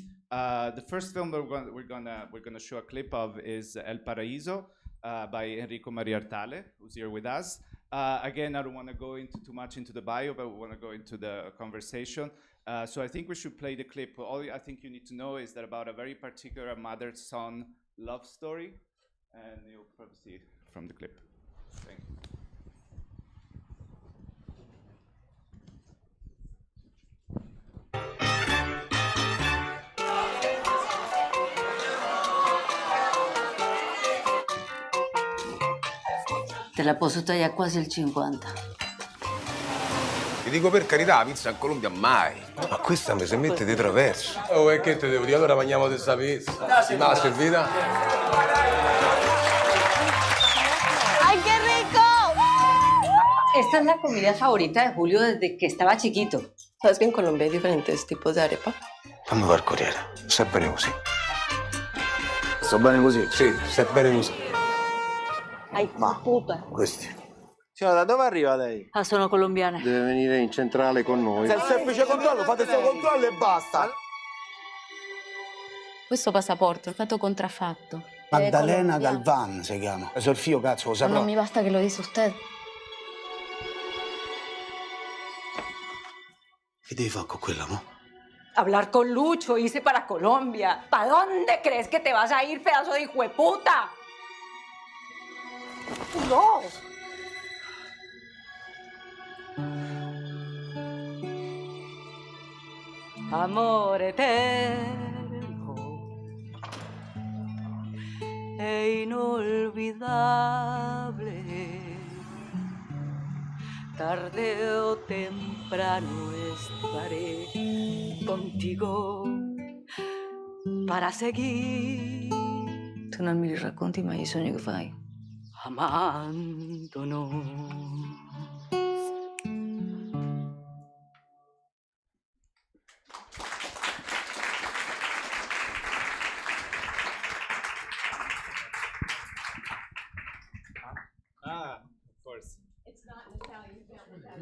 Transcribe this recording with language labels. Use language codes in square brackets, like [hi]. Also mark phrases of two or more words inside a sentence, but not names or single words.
[en] The first film that we're gonna show a clip of is El Paraíso by Enrico Maria Artale, who's here with us. Again, I don't want to go into too much into the bio, but we want to go into the conversation. So I think we should play the clip. All I think you need to know is that about a very particular mother-son love story, and you'll probably see it from the clip. Thank you. [it] Te la posso tagliare quasi il 50. Ti dico per carità, la pizza in Colombia mai. Ma questa mi si mette di traverso. Oh, e che te devo dire? Allora mangiamo questa pizza. Si me la servita? [es] ¡Ay, qué rico! Esta es la comida favorita de Julio desde que estaba chiquito. ¿Sabes que en Colombia hay diferentes tipos de arepa? [it] Fammi far corriere. Sta bene così. Sto bene così? Sì, sta bene così. [es] ¡Ay, puta! [it] Questi. Signora, da dove arriva lei? Ah, sono colombiana. Deve venire in centrale con noi. Se è il semplice controllo, fate il suo controllo e basta. Questo passaporto è stato contraffatto. Maddalena Galvan si chiama. Sono il figlio, cazzo, lo Ma saprò. non mi basta che lo dice usted. Che devi fare con quella, mo? [es] Hablar con Lucho, irse para Colombia. ¿Para dónde crees que te vas a ir, pedazo de hijueputa? ¡No! [it] Amore eterno [es] e inolvidable, tarde o temprano estaré contigo para seguir. [it] Tu non mi racconti mai i sogni che fai? [es] Amándonos. [en] Of course. It's not an Italian film.